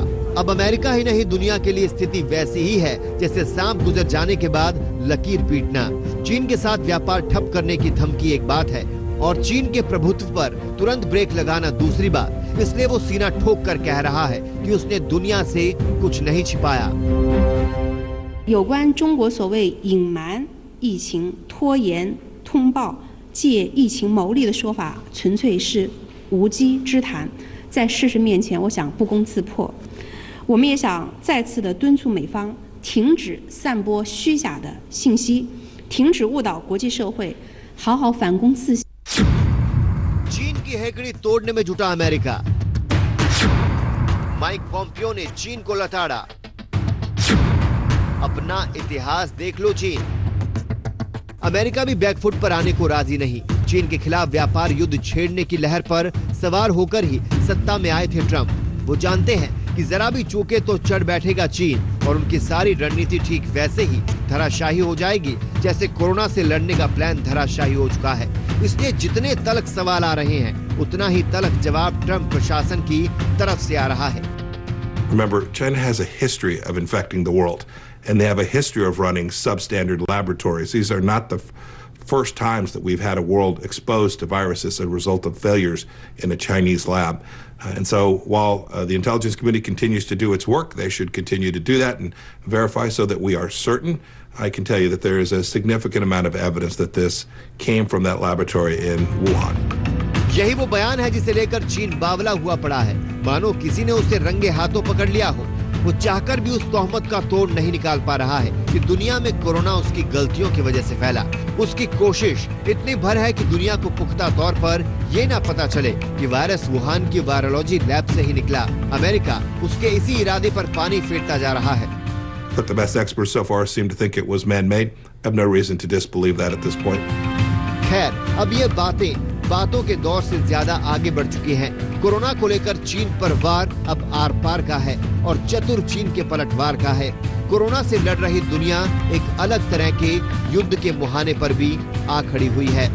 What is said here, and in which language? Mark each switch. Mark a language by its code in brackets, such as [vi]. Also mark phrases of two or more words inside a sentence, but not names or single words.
[hi] अब अमेरिका ही नहीं, दुनिया के लिए स्थिति वैसी ही है जैसे सांप गुजर जाने के बाद लकीर पीटना। चीन के साथ व्यापार ठप करने की धमकी एक बात है और चीन के प्रभुत्व पर तुरंत ब्रेक लगाना दूसरी बात। इसलिए वो सीना ठोक कर कह रहा है कि उसने दुनिया से कुछ नहीं छिपाया। [zh] 有关中国所谓隐瞒疫情、拖延通报、借疫情牟利的说法，纯粹是无稽之谈，在事实面前，我想不攻自破。我们也想再次的敦促美方停止散播虚假的信息，停止误导国际社会，好好反攻自省。 [hi] चीन की हेकड़ी तोड़ने में जुटा अमेरिका। माइक पोम्पियो ने चीन को लताड़ा। अपना इतिहास देख लो चीन। अमेरिका भी बैकफुट पर आने को राजी नहीं। चीन के खिलाफ व्यापार युद्ध छेड़ने की लहर पर सवार होकर ही सत्ता में आए थे ट्रंप। वो जानते हैं कि जरा भी चूके तो चढ़ बैठेगा चीन और उनकी सारी रणनीति ठीक वैसे ही धराशाही हो जाएगी जैसे कोरोना से लड़ने का प्लान धराशाही हो चुका है। इसलिए जितने तल्ख सवाल आ रहे हैं उतना ही तल्ख जवाब ट्रंप प्रशासन की तरफ से आ रहा है। [en] Remember, China has a history of infecting the world, and they have a history of running substandard laboratories. These are not the first times that we've had a world exposed to viruses as a result of failures in a Chinese lab. And so while the intelligence community continues to do its work, they should continue to do that and verify so that we are certain. I can tell you that there is a significant amount of evidence that this came from that laboratory in Wuhan. [hi] यही वो बयान है जिसे लेकर चीन बावला हुआ पड़ा है, मानो किसी ने उसे रंगे हाथों पकड़ लिया हो। वो चाहकर भी उस तोहमत का तोड़ नहीं निकाल पा रहा है कि दुनिया में कोरोना उसकी गलतियों की वजह से फैला। उसकी कोशिश इतनी भर है कि दुनिया को पुख्ता तौर पर ये ना पता चले कि वायरस वुहान की [en] virology lab [hi] से ही निकला। अमेरिका उसके इसी इरादे पर पानी फेरता जा रहा है। [en] But the best experts so far seem to think it was man-made. I have no reason to disbelieve that at this point. [hi] खैर, अब ये बातों के दौर से ज्यादा आगे बढ़ चुकी हैं। कोरोना को लेकर चीन पर वार अब आर पार का है और चतुर चीन के पलटवार का है। कोरोना से लड़ रही दुनिया एक अलग तरह के युद्ध के मुहाने पर भी आ खड़ी हुई है।